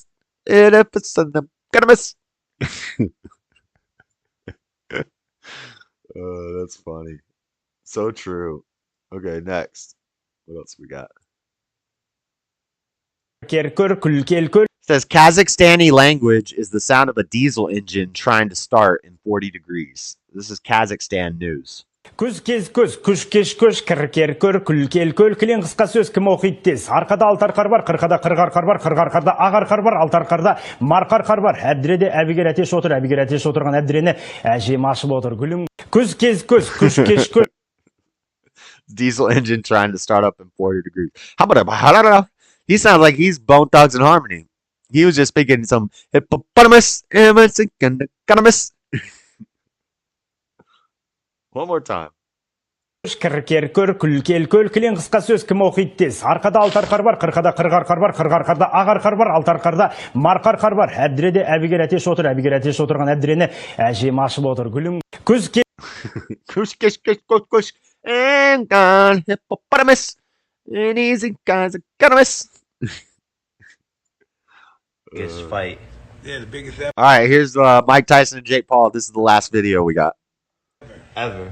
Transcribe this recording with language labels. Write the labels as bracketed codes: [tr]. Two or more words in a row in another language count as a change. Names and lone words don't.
[en] Hippopotamus. Oh, that's funny. So true. Okay, next. What else we got? It says Kazakhstani language is the sound of a diesel engine trying to start in 40 degrees. This is Kazakhstan news. [kk] Күз кез көз, күш кеш көш, кір көр, күл көл, кілең қысқа сөз кім оқиды тез. Арқада алтарқар бар, қырқада қырғарқар бар, қырғарқарда ағарқар бар, алтарқарда марқарқар бар. Әбдіреде әбігер әтеш отырған әбдірені әжем ашып отыр. Гүлім күз кез көз, күш кеш көз. [en] Diesel engine trying to start up in 40 degrees. How about he sounds like he's Bone Thugs and Harmony. He was just speaking some hippopotamus. One more time. [kk] Кір көр, күл көл, кілең қысқа сөз кім оқиды тез. Арқада алтарқар бар, қырқада қырғарқар бар, қырғарқарда ағарқар бар, алтарқарда марқарқар бар. Әбдіреде әбігер әтеш отырған әбдірені әжем ашып отыр. Гүлім күз [en] Kush, and gone, hippopotamus, and easy guys, economist. Biggest fight. Yeah, the biggest ever. All right, here's Mike Tyson and Jake Paul. This is the last video we got. Ever.